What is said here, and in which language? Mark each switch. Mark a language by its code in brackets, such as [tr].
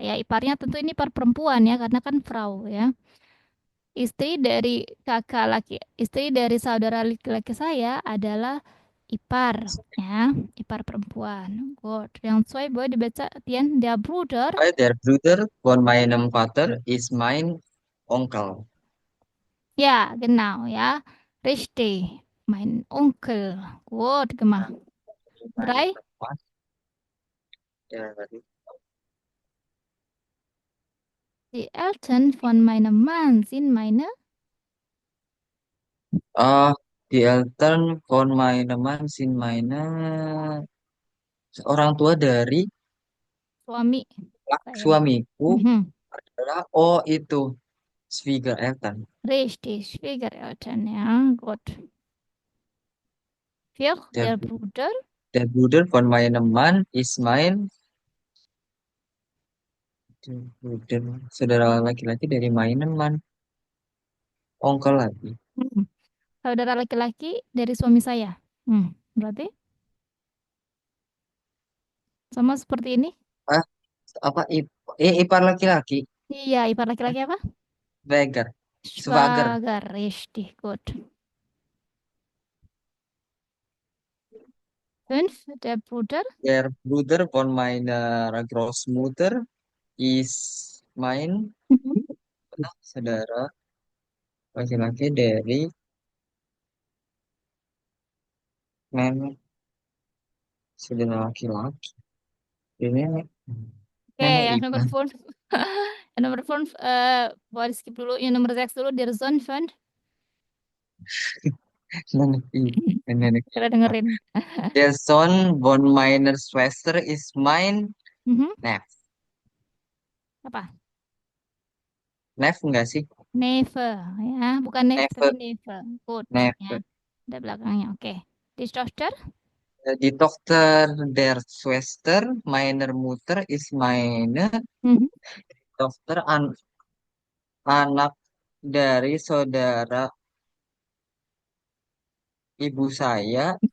[id] Ya, iparnya tentu ini ipar perempuan ya, karena kan Frau ya. Istri dari saudara laki-laki saya adalah ipar ya, ipar perempuan. Good. Yang sesuai boleh dibaca Tian, [de] der Bruder. Der Bruder von meinem Vater ist mein Onkel. Ja, genau, ja. Richtig. Mein Onkel. Gut gemacht. Meine [id] teman dari [de] Die Eltern von meinem Mann sind meine ah die Eltern von meine Mann sind meine [id] orang tua dari suami saya. suamiku Mhm. adalah oh itu Schwiegereltern. [de] Richtig, Schwiegereltern, ja, gut. 4. Der, Der Bruder. der Bruder von meinem Mann ist mein der Bruder, [id] saudara laki-laki dari [de] meinem Mann, onkel lagi. Hmm. [id] Saudara laki-laki dari suami saya. Berarti sama seperti ini? Ah, apa ipar laki-laki? Iya, ipar Eh, laki-laki apa? [de] Schwager. Schwager. Schwager, richtig, gut. 5. Der Bruder. Der Bruder von meiner Großmutter ist mein Mhm. [id] saudara laki-laki dari nenek, saudara laki-laki dari nenek, Oke, nenek yang Ipa, nomor 5. Yang nomor 5, boleh skip dulu. Yang nomor 6 dulu, der Sohn von. nenek Ipa, nenek Kita Ipa. dengerin. [de] Der Sohn von meiner Schwester ist mein Mhm. Nef. [id] Apa? Nef enggak sih? Neve, ya. Bukan Neve, tapi [de] Neve, Neve. Good, ya. Neve. [id] Ada belakangnya, oke. [de] Die Tochter. Die Tochter der Schwester meiner Mutter ist meine Mhm. [id] Tochter anak dari saudara ibu saya.